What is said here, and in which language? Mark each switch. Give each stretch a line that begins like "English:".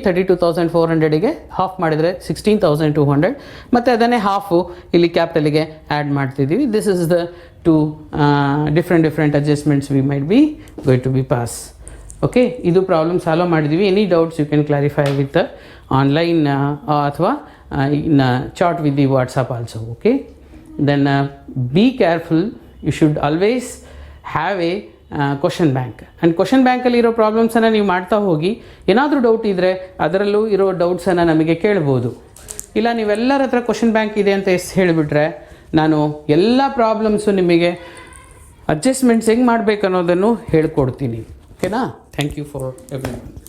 Kannada: 32,400ಗೆ half ಮಾಡಿದರೆ 16,200, ಮತ್ತು ಅದನ್ನೇ ಹಾಫು ಇಲ್ಲಿ ಕ್ಯಾಪಿಟಲಿಗೆ ಆ್ಯಡ್ ಮಾಡ್ತಿದ್ದೀವಿ.
English: This is the two different adjustments we might be going to be pass.
Kannada: Okay, ಇದು ಪ್ರಾಬ್ಲಮ್ ಸಾಲ್ವ್ ಮಾಡಿದ್ದೀವಿ.
English: Any doubts you can clarify with online ಅಥವಾ in chat with the WhatsApp also. Okay, then be careful. You should always have a question bank.
Kannada: And question ಬ್ಯಾಂಕಲ್ಲಿ ಇರೋ ಪ್ರಾಬ್ಲಮ್ಸನ್ನು ನೀವು ಮಾಡ್ತಾ ಹೋಗಿ, ಏನಾದರೂ doubt ಇದ್ದರೆ ಅದರಲ್ಲೂ ಇರೋ ಡೌಟ್ಸನ್ನು ನಮಗೆ ಕೇಳ್ಬೋದು. ಇಲ್ಲ ನೀವೆಲ್ಲರ ಹತ್ರ ಕ್ವಶನ್ ಬ್ಯಾಂಕ್ ಇದೆ ಅಂತ ಹೇಳಿಬಿಟ್ರೆ ನಾನು ಎಲ್ಲ ಪ್ರಾಬ್ಲಮ್ಸು ನಿಮಗೆ ಅಡ್ಜಸ್ಟ್ಮೆಂಟ್ಸ್ ಹೆಂಗೆ ಮಾಡಬೇಕು ಅನ್ನೋದನ್ನು ಹೇಳ್ಕೊಡ್ತೀನಿ. ಓಕೆನಾ?
English: Thank you for everyone.